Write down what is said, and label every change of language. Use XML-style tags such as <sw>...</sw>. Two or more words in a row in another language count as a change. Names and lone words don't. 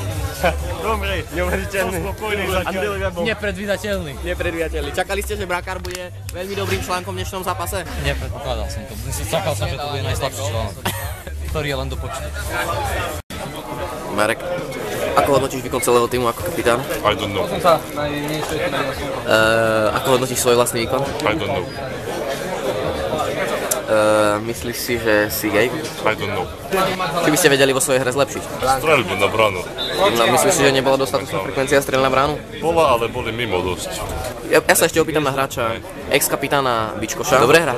<sk>Dobrý, neuveriteľný. Spokojný zatiaľ. Nepredvídateľný. Nepredvídateľný. Čakali ste, že brankár bude veľmi dobrým článkom v dnešnom zápase? Nepredpokladal som to. Čakal som, že to bude najslabší článok, ktorý je len do počtu. Marek, ako hodnotíš výkon celého týmu ako kapitán?</sk> <en>I don't know.</en> <sk>Ako hodnotíš svoj vlastný výkon?</sk> <en>I don't know.</en> <sk>Myslíš si, že si gej?</sk> <en>I don't know.</en> <sk>Či by ste vedeli vo svojej hre zlepšiť? Streľbu na bránu. No, myslíš si, že nebola dostatočná frekvencia strel na bránu? Bola, ale boli mimo dosť. Ja sa ešte opýtam na hráča, ex-kapitána Bičkoša. Dobre hra?</sk>